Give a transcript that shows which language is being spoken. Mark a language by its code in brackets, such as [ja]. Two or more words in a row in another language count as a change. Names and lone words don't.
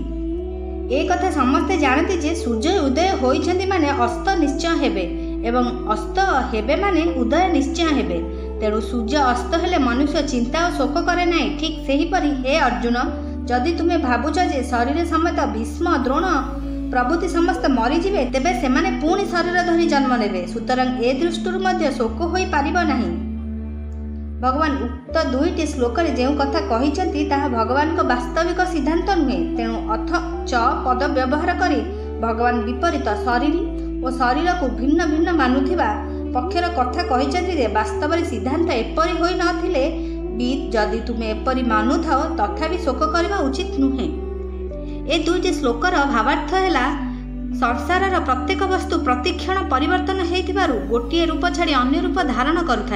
[or] ଏ କଥା ସମସ୍ତେ ଜାଣନ୍ତି ଯେ ସୂର୍ଯ୍ୟ ଉଦୟ ହେଉଛନ୍ତି ମାନେ ଅସ୍ତ ନିଶ୍ଚୟ ହେବେ ଏବଂ ଅସ୍ତ ହେବେ ମାନେ ଉଦୟ ନିଶ୍ଚୟ ହେବେ। ତେଣୁ ସୂର୍ଯ୍ୟ ଅସ୍ତ ହେଲେ ମନୁଷ୍ୟ ଚିନ୍ତା ଓ ଶୋକ କରେ ନାହିଁ। ଠିକ୍ ସେହିପରି ହେ ଅର୍ଜୁନ, ଯଦି ତୁମେ ଭାବୁଛ ଯେ ଶରୀର ସମେତ ଭୀଷ୍ମ ଦ୍ରୋଣ ପ୍ରଭୃତି ସମସ୍ତ ମରିଯିବେ ତେବେ ସେମାନେ ପୁଣି ଶରୀର ଧରି ଜନ୍ମ ନେବେ, ସୁତରାଂ ଏ ଦୃଷ୍ଟିରୁ ମଧ୍ୟ ଶୋକ ହୋଇ ପାରିବ ନାହିଁ। ଭଗବାନ ଉକ୍ତ ଦୁଇଟି ଶ୍ଲୋକରେ ଯେଉଁ କଥା କହିଛନ୍ତି ତାହା ଭଗବାନଙ୍କ ବାସ୍ତବିକ ସିଦ୍ଧାନ୍ତ ନୁହେଁ। ତେଣୁ ଅଥ ଚ ପଦ ବ୍ୟବହାର କରି ଭଗବାନ ବିପରୀତ ଶରୀର ଓ ଶରୀରକୁ ଭିନ୍ନ ଭିନ୍ନ ମାନୁଥିବା ପକ୍ଷର କଥା କହିଛନ୍ତି ଯେ ବାସ୍ତବରେ ସିଦ୍ଧାନ୍ତ ଏପରି ହୋଇ ନଥିଲେ ବି ଯଦି ତୁମେ ଏପରି ମାନୁଥାଅ ତଥାପି ଶୋକ କରିବା ଉଚିତ ନୁହେଁ। ଏ ଦୁଇଟି ଶ୍ଲୋକର ଭାବାର୍ଥ ହେଲା ସଂସାରର ପ୍ରତ୍ୟେକ ବସ୍ତୁ ପ୍ରତିକ୍ଷଣ ପରିବର୍ତ୍ତନ ହେଉଥିବାରୁ ଗୋଟିଏ ରୂପ ଛାଡ଼ି ଅନ୍ୟ ରୂପ ଧାରଣ କରୁଥାଏ।